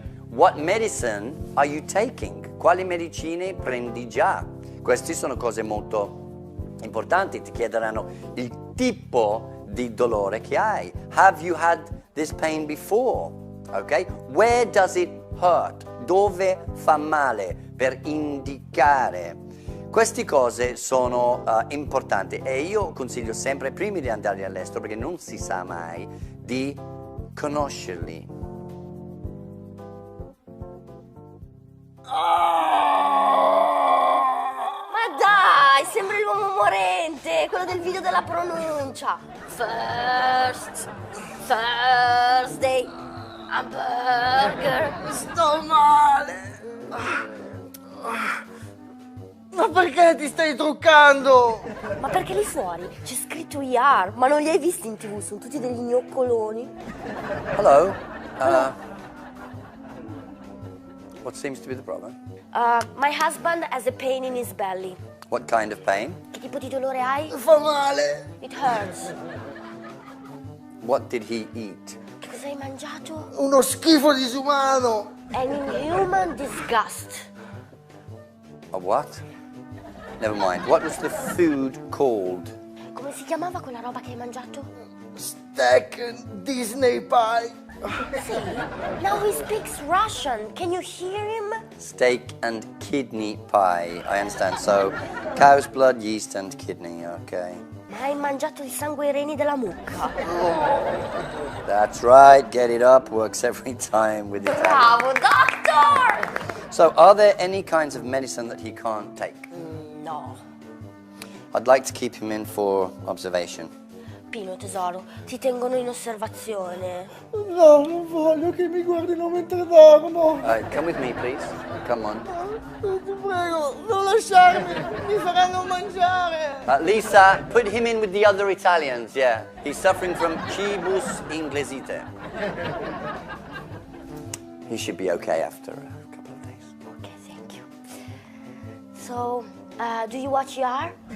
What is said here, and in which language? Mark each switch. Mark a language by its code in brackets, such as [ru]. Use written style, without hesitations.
[en] What medicine are you taking? [it] Quali medicine prendi già? Queste sono cose molto importanti. Ti chiederanno il tipo di dolore che hai? [en] Have you had this pain before? Okay? Where does it hurt? [it] Dove fa male? Per indicare. Queste cose sono importanti e io consiglio sempre, prima di andare all'estero, perché non si sa mai, di conoscerli. Ma dai, sembra l'uomo morente, quello del video della pronuncia. [en] First Thursday, hamburger. [it] Sto male. Ma perché ti stai truccando? Ma perché lì fuori c'è scritto IR, ma non li hai visti in TV, sono tutti degli gnoccoloni. [en] Hello? What seems to be the problem? My husband has a pain in his belly. What kind of pain? [it] Che tipo di dolore hai? Fa male. [en] It hurts. What did he eat? [it] Che cosa hai mangiato? Uno schifo disumano. [en] An inhuman disgust. A what? Never mind. What was the food called? [it] Come si chiamava quella roba che hai mangiato? [en] Steak Disney pie. See, now he speaks Russian. Can you hear him? Steak and kidney pie. I understand. So, cow's blood, yeast and kidney. Okay. [it] Ma hai mangiato il sangue ai reni della mucca. [en] That's right. Get it up. Works every time with Italian. Bravo, doctor! So, are there any kinds of medicine that he can't take? No. I'd like to keep him in for observation. [it] Pino, tesoro, ti tengono in osservazione. No, non voglio che mi guardino mentre dormo. [en] Come with me, please. Come on. [it] Ti prego, non lasciarmi, mi faranno mangiare. [en] Lisa, put him in with the other Italians, yeah. He's suffering from cibus inglesite. He should be okay after a couple of days. Okay, thank you. So, do you watch ER?